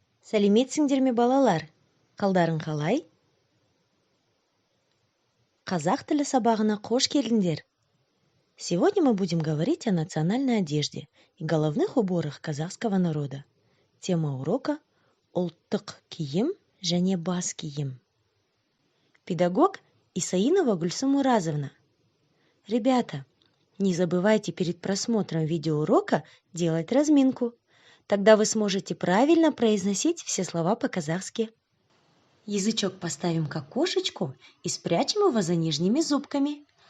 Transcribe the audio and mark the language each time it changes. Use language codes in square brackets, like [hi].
[kk] Сәлеметсіңдер ме, балалар? Қалдарың қалай? Қазақ тілі сабағына қош келдіңдер. [ru] Сегодня мы будем говорить о национальной одежде и головных уборах казахского народа. Тема урока [kk] – ұлттық киім және бас киім. [ru] Педагог Исаинова Гульсум Уразовна. Ребята, не забывайте перед просмотром видеоурока делать разминку. Тогда вы сможете правильно произносить все слова по-казахски. Язычок поставим к окошечку и спрячем его за нижними зубками.